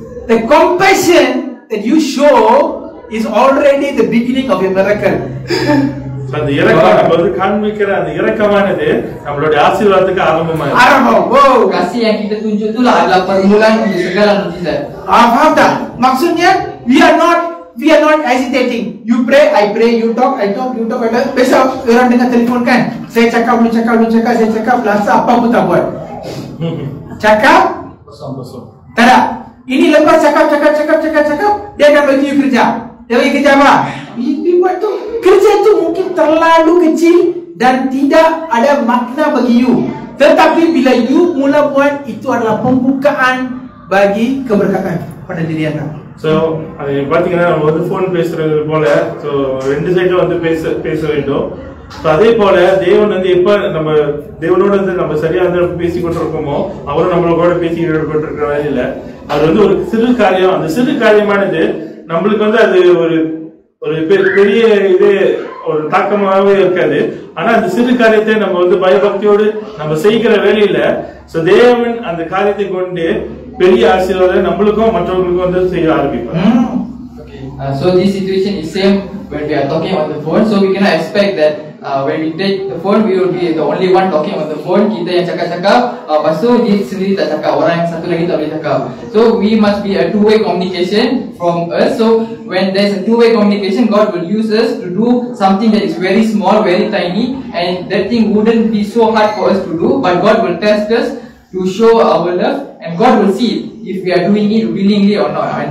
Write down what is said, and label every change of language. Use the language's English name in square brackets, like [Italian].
[English] The compassion that you show is already the beginning of a miracle. [Tamil] அந்த இரக்கம் நம்ம வந்து காண்பிக்கிற அந்த இரக்கமானது நம்மளுடைய ஆசீர்வாதத்துக்கு ஆரம்பமா iருக்கு. [Malay] Kasih yang kita tunjuk itulah adalah permulaan untuk segala mukjizat. Faham tak? Maksudnya [English] we are not hesitating. You pray, I pray, you talk, I talk, you talk. [Malay] Besok orang dengar telefon kan, saya cakap, saya cakap, rasa apa pun tak buat. Cakap kosong. Tak ada. Ini lepas cakap, dia akan bagi you kerja. Dia bagi kerja apa? Dia buat tu. Kerja tu mungkin terlalu kecil dan tidak ada makna bagi you. Tetapi bila you mula buat, itu adalah pembukaan bagi keberkatan pada diri anda. [Tamil] So, அது பாத்தீங்கன்னா நம்ம வந்து phone பேசுறது போல so ரெண்டு சைடும் வந்து பேச வேண்டும். சோ அதே போல தேவன் வந்து எப்ப நம்ம தேவனோட வந்து நம்ம சரியா வந்து பேசிக் கொண்டிருக்கோமோ அவரும் நம்மளோட பேசிக்கிட்டு கொண்டிருக்கிற வேலையில அது வந்து ஒரு சிறு காரியம். அந்த சிறு காரியமானது நம்மளுக்கு வந்து அது ஒரு பெரிய இது ஒரு தாக்கமாகவே இருக்காது. ஆனா அந்த சிறு காரியத்தை நம்ம வந்து பயபக்தியோடு நம்ம செய்கிற வேலையில தேவன் அந்த காரியத்தை கொண்டு பெரிய ஆசீர்வாதம் நம்மளுக்கும் மற்றவங்களுக்கும் வந்து செய்ய ஆரம்பிப்பாங்க. [English] So this situation is same when we are talking on the phone. So we cannot expect that when we take the phone we will be the only one talking on the phone. [Malay] Kita yang cakap, lepas tu dia sendiri tak cakap, orang yang satu lagi tak boleh cakap. [English] So we must be a two-way communication from us. So when there's a two-way communication, God will use us to do something that is very small, very tiny, and that thing wouldn't be so hard for us to do, but God will test us to show our love, and God will see if we are doing it willingly or not.